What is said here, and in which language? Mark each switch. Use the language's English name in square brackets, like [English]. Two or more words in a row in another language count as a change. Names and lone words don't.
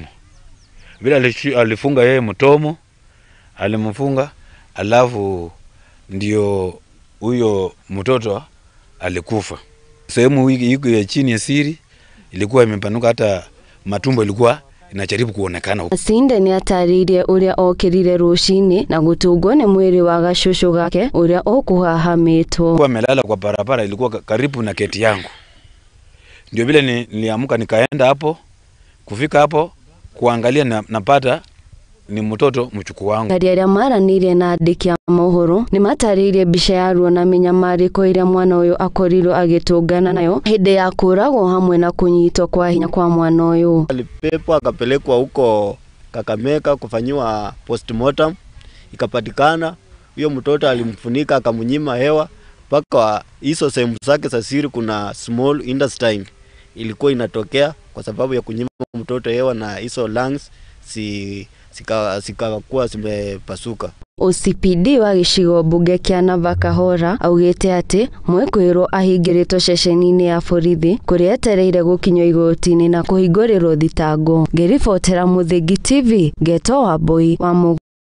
[Swahili] Vile alifunga yeye mtomo, alimfunga, alafu ndio huyo mtoto alikufa. Sehemu hii ya chini ya siri ilikuwa imepanuka, hata matumbo ilikuwa inajaribu kuonekana. [Kikuyu] Masinde nĩ ataririe ũrĩa okĩrire rũcinĩ na gũtungwo nĩ mwĩrĩ wa gacũcũ gake ũrĩa ũkũhahamĩtwo. [Swahili] Kwa amelala kwa barabara, ilikuwa karibu na geti yangu. Ndio vile niliamka nikaenda hapo, kufika hapo kuangalia napata ni mtoto mchuku wangu. [Kikuyu] Arĩa maranĩirie na andĩki a mohoro nĩ mataririe mbica ya ruo na mĩnyamarĩko ĩrĩa mwana ũyũ akorirwo agĩtũngana nayo hĩndĩ ya kũragwo hamwe na kũnyitwo kwa hinya kwa mwana ũyũ. [Swahili] Alipepwa akapelekwa huko Kakamega kufanyiwa postmortem, ikapatikana huyo mtoto alimfunika akamnyima hewa mpaka hizo sehemu zake za siri kuna [English] small intestine [Swahili] ilikuwa inatokea kwa sababu ya kunyima mtoto hewa, na hizo lungs zikakuwa zimepasuka. [Kikuyu] OCPD wa gĩcigo mbunge kĩa Nabakahora augĩte atĩ mwĩkũĩrwo ahingĩrĩtwo ceceni-inĩ ya borithi kũrĩa etereire gũkinywo igoti-inĩ na kũhingũrĩrwo thitango. Ngĩribotera Mũthingi TV, Geto wa Mbui wa Mũgũrũ.